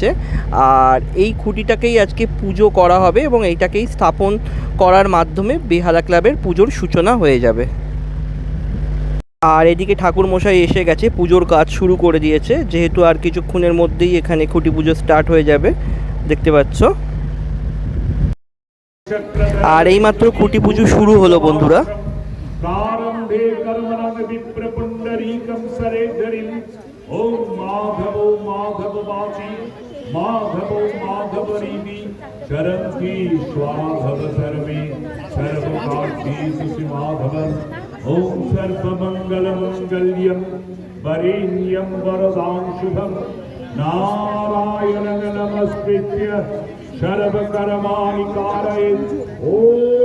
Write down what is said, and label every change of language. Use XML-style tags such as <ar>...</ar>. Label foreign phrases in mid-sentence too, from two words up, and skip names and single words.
<bn>আর এই খুঁটিটাকেই আজকে পুজো করা হবে এবং এইটাকেই স্থাপন করার মাধ্যমে বেহালা ক্লাবের পুজোর সূচনা হয়ে যাবে। আর এদিকে ঠাকুর মশাই এসে গেছে, পুজোর কাজ শুরু করে দিয়েছে, যেহেতু আর কিছুক্ষণের মধ্যেই এখানে খুঁটি পুজো স্টার্ট হয়ে যাবে। দেখতে পাচ্ছ। আর এইমাত্র খুঁটি পুজো শুরু হলো বন্ধুরা।</bn> <sa>प्रारंभे कर्मणां विप्रपुंडरीकं सरेधरिं ओम माधव वाची माधवो माधवरीति शरन्ति स्वाधव सर्वे सर्वकार्येषु माधवं ओम सर्वमंगलमंगल्यं वरेण्यं वरदां शुभं नारायणं नमस्कृत्य सर्वकर्माणि कारयेत् ओम</sa>